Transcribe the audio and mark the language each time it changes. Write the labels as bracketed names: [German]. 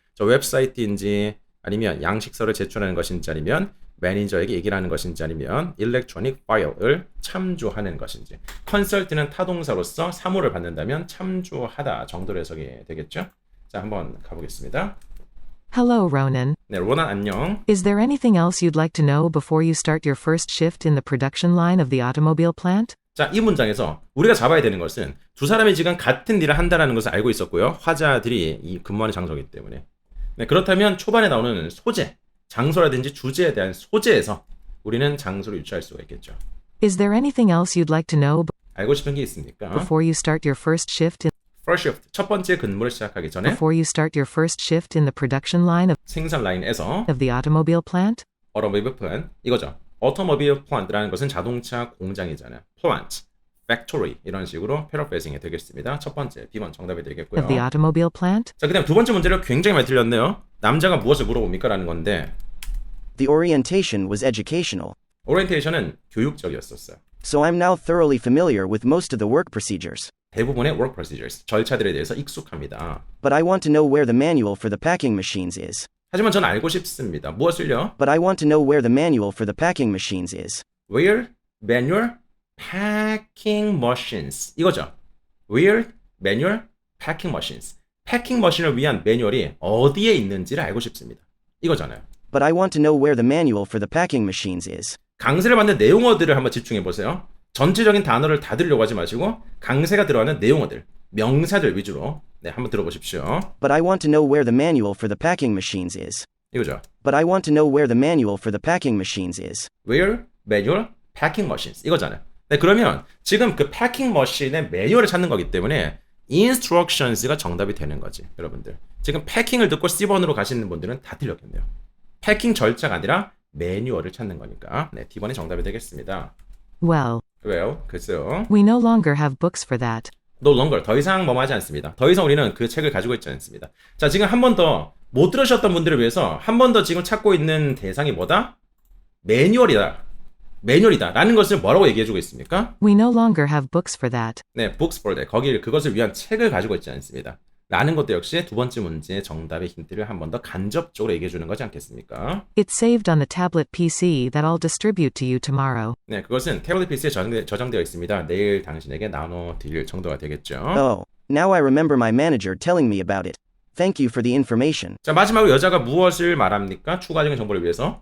[Korean] 저 웹사이트인지 아니면 양식서를 제출하는 것인지 아니면 매니저에게 얘기를 하는 것인지 아니면 일렉트로닉 파일을 참조하는 것인지 컨설트는 타동사로서 사무를 받는다면 참조하다 정도로 해석이 되겠죠? 자, 한번 가보겠습니다. [English] Hello, Ronan. [Korean] 네, 로난 안녕. [English] Is there anything else you'd like to know before you start your first shift in the production line of the automobile plant? [Korean] 자, 이 문장에서 우리가 잡아야 되는 것은 두 사람이 지금 같은 일을 한다는 것을 알고 있었고요. 화자들이 이 근무하는 장소이기 때문에. 네, 그렇다면 초반에 나오는 소재, 장소라든지 주제에 대한 소재에서 우리는 장소를 유추할 수가 있겠죠. [English] Is there anything else you'd like to know [Korean] 알고 싶은 게 있습니까? [English] before you start your first shift in [Korean] first shift, 첫 번째 근무를 시작하기 전에 [English] Before you start your first shift in the production line [Korean] 생산 라인에서 [English] of the automobile plant? [Korean] automobile plant, 이거죠. automobile plant라는 것은 자동차 공장이잖아요. plant, factory 이런 식으로 패러프레이징이 되겠습니다. 첫 번째, B번 정답이 되겠고요. [English] Of the automobile plant? [Korean] 자, 그다음 두 번째 문제를 굉장히 많이 틀렸네요. 남자가 무엇을 물어봅니까? 라는 건데 [English] The orientation was educational, [Korean] 오리엔테이션은 교육적이었었어요. [English] so I'm now thoroughly familiar with most of the work procedures. [Korean] 대부분의 work procedures, 절차들에 대해서 익숙합니다. [English] But I want to know where the manual for the packing machines is. [Korean] 하지만 저는 알고 싶습니다. 무엇을요? [English] But I want to know where the manual for the packing machines is. Where manual packing machines [Korean] 이거죠. [English] Where manual packing machines. [Korean] 패킹 머신을 위한 매뉴얼이 어디에 있는지를 알고 싶습니다. 이거잖아요. [English] But I want to know where the manual for the packing machines is. [Korean] 강세를 받는 내용어들을 한번 집중해 보세요. 전체적인 단어를 다 들으려고 하지 마시고 강세가 들어가는 내용어들, 명사들 위주로 한번 들어보십시오. [English] But I want to know where the manual for the packing machines is. [Korean] 이거죠. [English] But I want to know where the manual for the packing machines is. Where manual packing machines [Korean] 이거잖아요. 네, 그러면 지금 그 패킹 머신의 매뉴얼을 찾는 거기 때문에 instructions가 정답이 되는 거지, 여러분들. 지금 패킹을 듣고 C번으로 가시는 분들은 다 틀렸겠네요. 패킹 절차가 아니라 매뉴얼을 찾는 거니까. 네, D번이 정답이 되겠습니다. [English] Well, [Korean] 글쎄요. [English] we no longer have books for that. No longer, [Korean] 더 이상 뭐하지 않습니다. 더 이상 우리는 그 책을 가지고 있지 않습니다. 자, 지금 한 번 더 못 들으셨던 분들을 위해서 한 번 더 지금 찾고 있는 대상이 뭐다? 매뉴얼이다. 라는 것을 뭐라고 얘기해주고 있습니까? [English] We no longer have books for that. [Korean] 네, [English] books for that. [Korean] 그것을 위한 책을 가지고 있지 않습니다. 라는 것도 역시 두 번째 문제의 정답의 힌트를 한 번 더 간접적으로 얘기해주는 거지 않겠습니까? [English] It's saved on the tablet PC that I'll distribute to you tomorrow. [Korean] 네, 그것은 태블릿 PC에 저장되어 있습니다. 내일 당신에게 나눠드릴 정도가 되겠죠. [English] Oh, now I remember my manager telling me about it. Thank you for the information. [Korean] 자, 마지막으로 여자가 무엇을 말합니까? 추가적인 정보를 위해서.